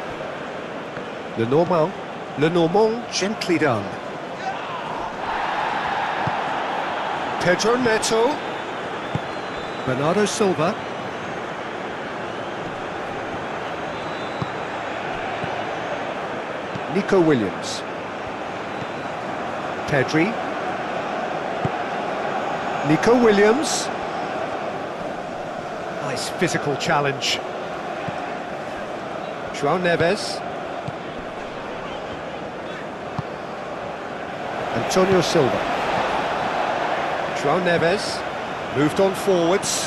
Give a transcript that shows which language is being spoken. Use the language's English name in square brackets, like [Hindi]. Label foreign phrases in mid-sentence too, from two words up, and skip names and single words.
[English] Lenormand, gently done. Pedro Neto. Bernardo Silva. Nico Williams. Pedri. Nico Williams. Nice physical challenge. João Neves. Antonio Silva. João Neves moved on forwards.